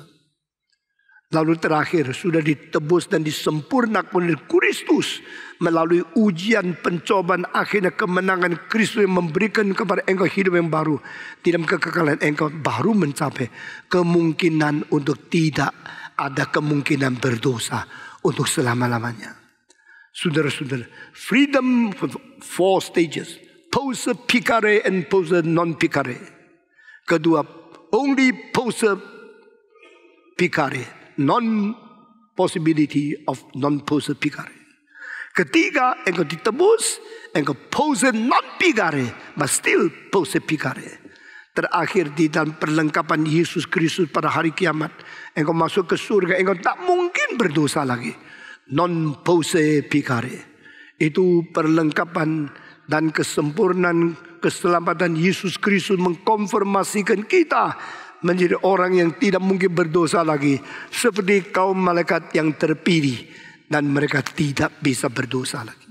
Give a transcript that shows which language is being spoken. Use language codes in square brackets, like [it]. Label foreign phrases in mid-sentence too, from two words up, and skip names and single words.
[id] Lalu terakhir sudah ditebus dan disempurnakan oleh Kristus melalui ujian pencobaan, akhirnya kemenangan Kristus yang memberikan kepada engkau hidup yang baru. Di dalam kekekalan engkau baru mencapai kemungkinan untuk tidak ada kemungkinan berdosa untuk selama-lamanya. Saudara-saudara, [en] freedom for 4 stages. [la] Posse picare and posse non picare. Kedua, only posse picare, non [en] possibility of [la] non posse picare. [id] Ketiga, engkau ditebus, engkau [la] posse non picare, [en] but still [la] posse picare. [id] Terakhir di dalam perlengkapan Yesus Kristus pada hari kiamat, engkau masuk ke surga, engkau tak mungkin berdosa lagi. [la] Non posse picare. [id] Itu perlengkapan dan kesempurnaan keselamatan Yesus Kristus mengkonfirmasikan kita menjadi orang yang tidak mungkin berdosa lagi, seperti kaum malaikat yang terpilih dan mereka tidak bisa berdosa lagi.